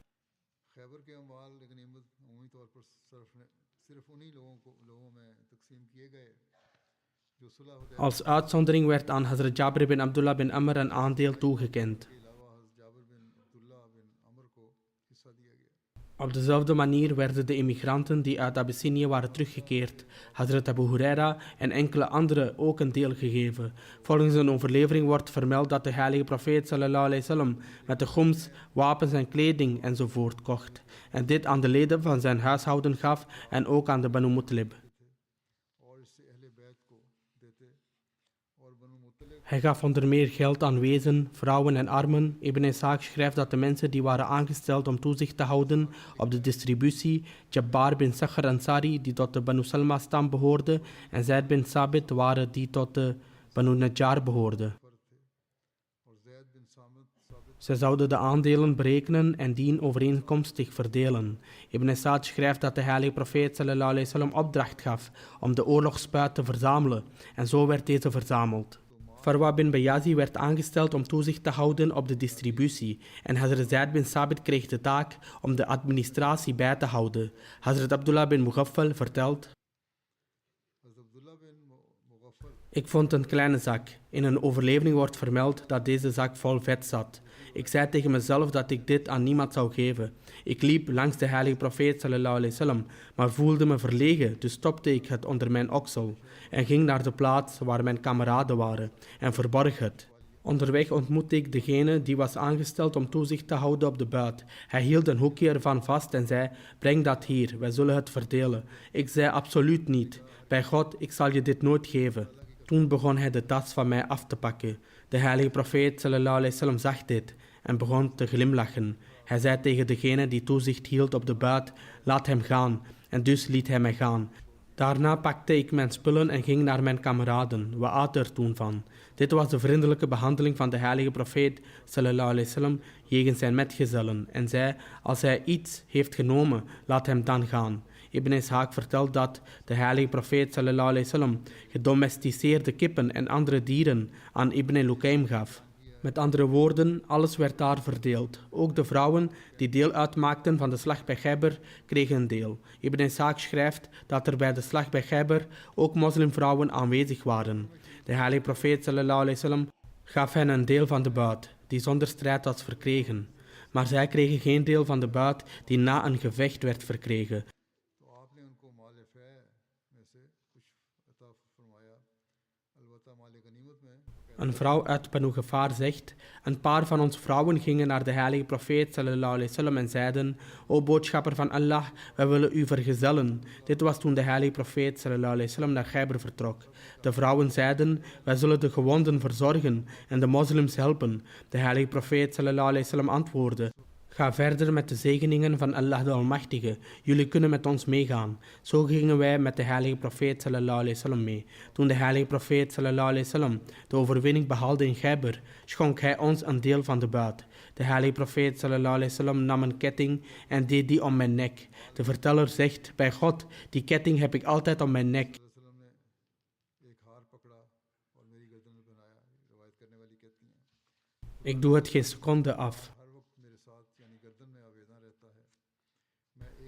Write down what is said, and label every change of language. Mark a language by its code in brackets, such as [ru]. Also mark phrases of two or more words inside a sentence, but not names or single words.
[nl] Als uitzondering werd aan Hazrat Jabir bin Abdullah bin Amr een aandeel toegekend. Op dezelfde manier werden de immigranten die uit Abyssinië waren teruggekeerd, Hazrat Abu Huraira en enkele anderen ook een deel gegeven. Volgens een overlevering wordt vermeld dat de heilige profeet [ar] صلى الله عليه وسلم [nl] met de khums, wapens en kleding enzovoort kocht. En dit aan de leden van zijn huishouden gaf en ook aan de Banu Muttalib. [ur] اور اس سے اہل بیت کو دیتے اور بنو مطلب [nl] Hij gaf onder meer geld aan wezen, vrouwen en armen. Ibn Ishaq schrijft dat de mensen die waren aangesteld om toezicht te houden op de distributie, Jabbar bin Sakhr Ansari, die tot de Banu Salma-stam behoorde, en Zaid bin Sabit waren die tot de Banu Najjar behoorden. [ur] اور زید بن ثابت [nl] Zij zouden de aandelen berekenen en dien overeenkomstig verdelen. Ibn Sa'd schrijft dat de heilige profeet [ar] صلى الله عليه وسلم [nl] opdracht gaf om de oorlogspuit te verzamelen en zo werd deze verzameld. Farwa bin Bayazi werd aangesteld om toezicht te houden op de distributie en Hazrat Zaid bin Sabit kreeg de taak om de administratie bij te houden. Hazrat Abdullah bin Mughaffal vertelt: [ur] حضرت عبداللہ بن مغفل [nl] Ik vond een kleine zak. In een overlevering wordt vermeld dat deze zak vol vet zat. Ik zei tegen mezelf dat ik dit aan niemand zou geven. Ik liep langs de heilige profeet [ar] صلى الله عليه وسلم, [nl] maar voelde me verlegen, dus stopte ik het onder mijn oksel en ging naar de plaats waar mijn kameraden waren en verborg het. Onderweg ontmoette ik degene die was aangesteld om toezicht te houden op de buit. Hij hield een hoekje ervan vast en zei: breng dat hier, wij zullen het verdelen. Ik zei: absoluut niet. Bij God, ik zal je dit nooit geven. Toen begon hij de tas van mij af te pakken. De heilige profeet [ar] صلى الله عليه وسلم [nl] zag dit en begon te glimlachen. Hij zei tegen degene die toezicht hield op de buit: laat hem gaan. En dus liet hij mij gaan. Daarna pakte ik mijn spullen en ging naar mijn kameraden. We aten er toen van. Dit was de vriendelijke behandeling van de heilige profeet [ar] صلى الله عليه وسلم [nl] jegens zijn metgezellen en zei: als hij iets heeft genomen, laat hem dan gaan. Ibn Ishaq vertelt dat de heilige profeet [ar] صلى الله عليه وسلم [nl] gedomesticeerde kippen en andere dieren aan Ibn Lukaym gaf. Met andere woorden, alles werd daar verdeeld. Ook de vrouwen die deel uitmaakten van de slag bij Khaybar kregen een deel. Ibn Ishaq schrijft dat er bij de slag bij Khaybar ook moslimvrouwen aanwezig waren. De heilige profeet [ar] صلى الله عليه وسلم [nl] gaf hen een deel van de buit, die zonder strijd was verkregen. Maar zij kregen geen deel van de buit die na een gevecht werd verkregen. [ur] تو آپ نے ان کو مال فے میں سے کچھ عطا فرمایا البتہ مال غنیمت میں [nl] Een vrouw uit Banu Ghafar zegt: een paar van onze vrouwen gingen naar de heilige profeet [ar] صلى الله عليه وسلم [nl] en zeiden: o boodschapper van Allah, wij willen u vergezellen. Dit was toen de heilige profeet [ar] صلى الله عليه وسلم [nl] naar Khaybar vertrok. De vrouwen zeiden: wij zullen de gewonden verzorgen en de moslims helpen. De heilige profeet [ar] صلى الله عليه وسلم [nl] antwoordde: ga verder met de zegeningen van Allah de Almachtige. Jullie kunnen met ons meegaan. Zo gingen wij met de heilige profeet [ar] صلى الله عليه وسلم [nl] mee. Toen de heilige profeet [ar] صلى الله عليه وسلم [nl] de overwinning behaalde in Khaybar, schonk hij ons een deel van de buit. De heilige profeet [ar] صلى الله عليه وسلم [nl] nam een ketting en deed die om mijn nek. De verteller zegt: bij God, die ketting heb ik altijd om mijn nek. [ur] وسلم نے ایک ہار پکڑا اور میری گردن میں پہنایا روایت کرنے والی کہتی ہیں [nl] Ik doe het geen seconde af. [ur] ہر وقت میرے ساتھ یعنی گردن میں آویدن رہتا ہے میں ایک